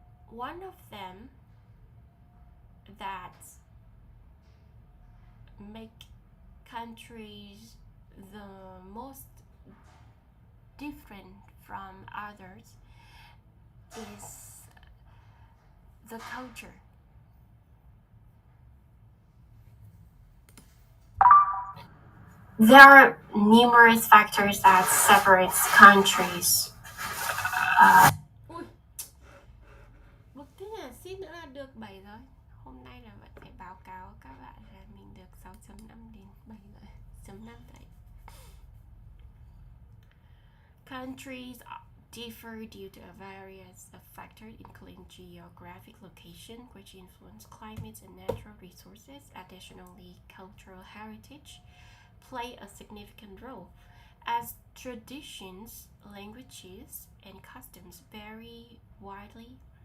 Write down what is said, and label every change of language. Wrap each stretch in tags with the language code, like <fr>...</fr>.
<en>One of them that make countries the most different from others is the culture. There are numerous factors that separate countries.</en> <vi>Một tí là xin nữa là được 7 rồi. Hôm nay là vẫn phải báo cáo các bạn là mình được 6.5 đến 7.5 đấy.</vi> <en>Countries differ due to a variety of factors, including geographic location, which influence climates and natural resources. Additionally, cultural heritage play a significant role, as traditions, languages, and customs vary widely.</en>